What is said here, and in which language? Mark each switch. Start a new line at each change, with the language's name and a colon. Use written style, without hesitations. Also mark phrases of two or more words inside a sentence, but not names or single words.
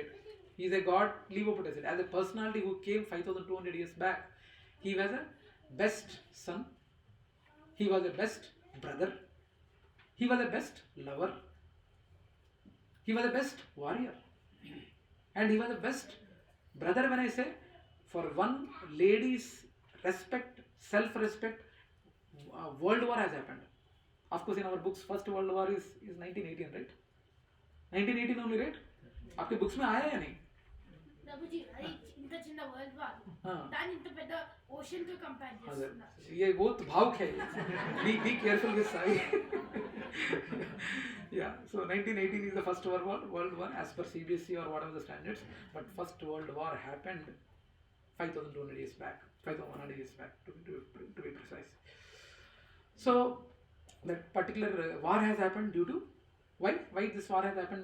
English: He is a god, leave about aside. As a personality who came 5200 years back, he was a best son, he was a best brother, he was a best lover, he was the best warrior, and he was the best brother. When I say, for one lady's respect, self-respect, world war has happened. Of course, in our books, first world war is 1918, right? 1918 only, right?
Hindi: आपके बुक्स में आया या नहीं? प्रभुजी, अरे
Telugu: इंత చిన్న
English: world war
Telugu: దాని ఇంత పెద్ద ఓషన్ తో కంపేర్ చేస్తున్నారు.
Hindi: ये बहुत भावुक है.
English: Be careful with Sai. Yeah, so 1918 is the first world war as per CBSE or whatever the standards, but first world war happened 5200 years back, 5100 years back to be precise. So that particular war has happened due to, why this war has happened?